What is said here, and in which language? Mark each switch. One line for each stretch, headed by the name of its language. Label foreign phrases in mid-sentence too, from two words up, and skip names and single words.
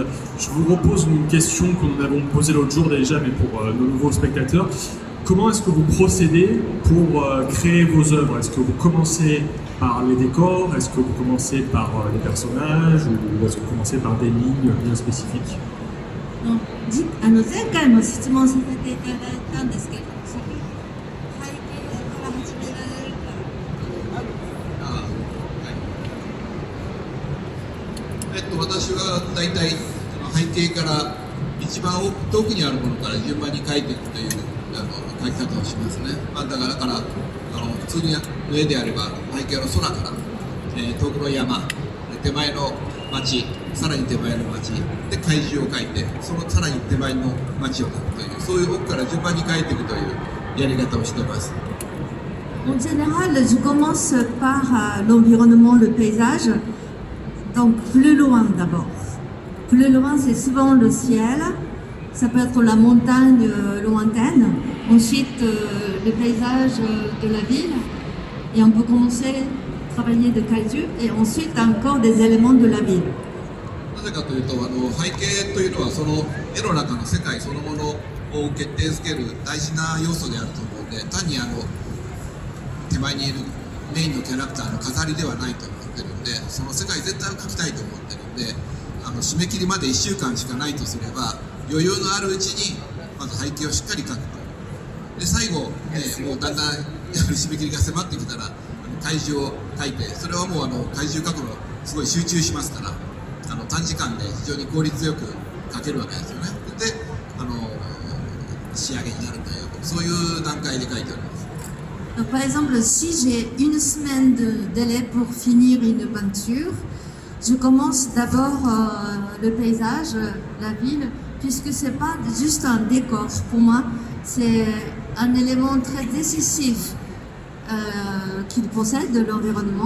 French: Je vous repose une question que nous avons posée l'autre jour déjà, mais pour nos nouveaux spectateurs. comment est-ce que vous procédez pour créer vos œuvres? Est-ce que vous commencez par les décors? Est-ce que vous commencez par les personnages? Ou est-ce que vous commencez par des lignes bien spécifiques?
Japanese: 前回も質問させていただいたんですけど、その背景から始められるか。私は大体背景から一番遠くにあるものから順番に描いていくという描き方をしますね。だから普通に絵であれば背景の空から、遠くの山、手前の町、さらに手前の町で怪獣を描いて、そのさらに手前の町を描くという、そういう奥から順番に描いていくというやり方をしています。
French: En général, je commence par l'environnement, le paysage. Donc plus loin d'abord. Plus loin, c'est souvent le ciel. Ça peut être la montagne lointaine. Ensuite, le paysage de la ville. Et on peut commencer à travailler de kaiju. Et ensuite, encore des éléments de la ville.
Japanese: なぜかというと、背景というのはその絵の中の世界そのものを決定づける大事な要素であると思うので、単に手前にいるメインのキャラクターの飾りではないと思ってるんで、その世界全体を描きたいと思ってるんで、締め切りまで1週間しかないとすれば、余裕のあるうちにまず背景をしっかり描くと。で最後、もうだんだん締め切りが迫ってきたら怪獣を描いて、それはもう怪獣描くのすごい集中しますから、短時間で非常に効率よく描けるわけですよね。で仕上げになるという、そういう段階で描いております。
French: Donc, par exemple, si j'ai une semaine de délai pour finir une peinture, je commence d'abord le paysage, la ville, puisque c'est pas juste un décor. Pour moi, c'est un élément très décisif qu'il possède de l'environnement.